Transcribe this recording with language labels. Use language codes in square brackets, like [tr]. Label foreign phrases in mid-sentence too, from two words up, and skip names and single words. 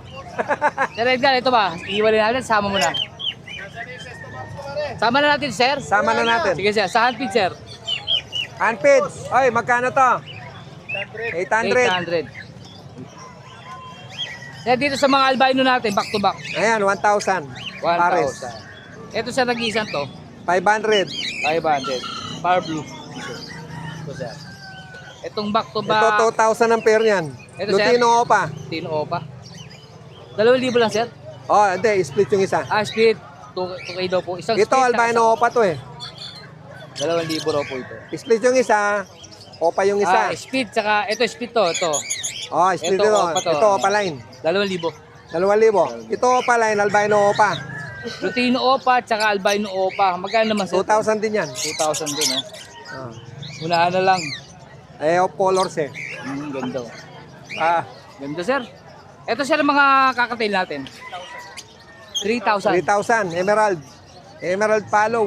[tl] Sir Edgar, ito ba? Iiwalay natin, sama mo na. Sama na natin, sir. Sama na natin. Sige, sir. Sa handpid, sir. Unpaid. Oy, magkano to? 800. 800. Sir, dito sa mga albino natin, [en] back to back. [tl] Ayan, 1,000. Pares. 1,000. Ito, sir, nag-iisan to. 500. 500. [en] Power blue. [tl] Ito, sir. Itong [en] back to back. [tl] Ito, 2,000 ang pair niyan. Ito, sir. Lutino Opa. Tino Opa. 2,000 lang, sir. Oh, hindi, split yung isa. Ah, split. 2K daw po. Isang Ito, split. albino Opa to eh. 2,000 raw po ito. Split yung isa, Opa yung isa. Ah, split. Saka, ito, split to. Ito. Oh, split ito, ito. Opa to. Ito, Opa line. 2,000. 2,000. Ito, Opa line, albino Opa. Lutino Opa, tsaka albino Opa. Magkano naman, sir? 2,000 din yan. 2,000 din, no? Oh. Unahan na lang. Eh, colors eh. Ganda. Oh. Ah, Ganda, sir. Ito, sir, ang mga kakatail natin. 3,000. 3,000. Emerald. Emerald Palo.